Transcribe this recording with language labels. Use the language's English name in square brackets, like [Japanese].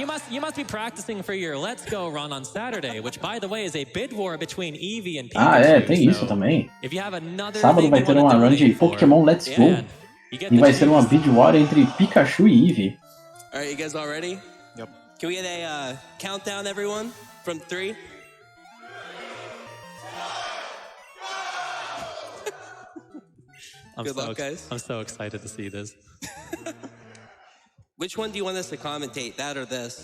[English] You must be practicing for your Let's Go run on Saturday, which by the way is a bid war between Eevee and Pikachu. [Portuguese] Tem isso também. [English] If you have another [Portuguese] Sábado vai ter uma run de Pokémon Let's Go. E vai ser uma bid war entre Pikachu e Eevee. [English] Alright, you guys all ready? Yep. Can we get a countdown, everyone? From 3? Good luck, guys. I'm so excited to see this. Which one do you want us to commentate, that or this?